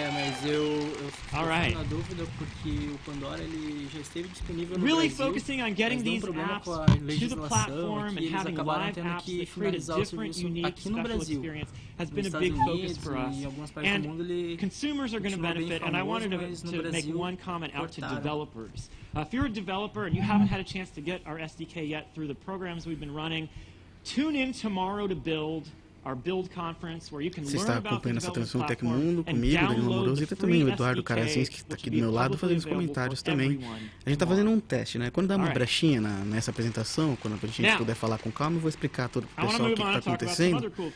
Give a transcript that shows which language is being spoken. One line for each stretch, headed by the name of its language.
Portuguese: Mas eu fico na dúvida porque o Pandora ele já esteve disponível no
English: really
Portuguese: Brasil,
English: focusing on getting these apps to the platform and having live apps that create a different, unique, special experience has been a big focus for us. And consumers are going to benefit, and I wanted to make one comment out to developers. If you're a developer and you haven't had a chance to get our SDK yet through the programs we've been running, tune in tomorrow to build our build conference where you can learn about the development platform and download the free
Portuguese: Eduardo Karazinski, que está aqui do meu lado, fazendo os comentários também. A gente está fazendo um teste, né? Quando dá uma brechinha nessa apresentação, quando a gente puder falar com calma, eu vou explicar todo o pessoal o que está acontecendo.